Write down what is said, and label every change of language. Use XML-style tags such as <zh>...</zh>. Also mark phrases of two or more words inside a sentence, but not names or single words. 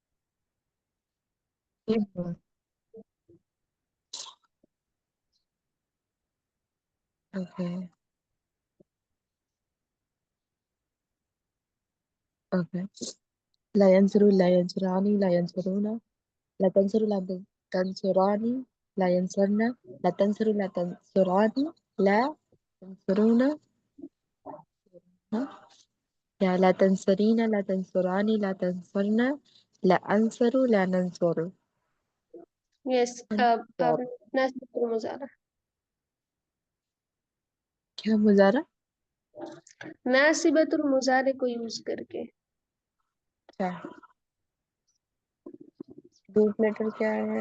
<en>okay okay.</en> <ar>لن ينصر، لن ينصرا، لن ينصروا، لن تنصر، لن تنصرا، لن ينصرن، لن تنصر، لن تنصرا، لا تنصروا، يا لا تنصرين، لا تنصرا، لا تنصرن، لا أنصر، لا ننصر.</ar> <hi>यस, अब आप अंसर।</hi> <ar>ناصبة المضارع.</ar> <hi>क्या मुजारा?</hi> <ar>ناصبة المضارع</ar> <hi>को यूज करके। क्या</hi> <en>root letter</en> <hi>क्या है?</hi>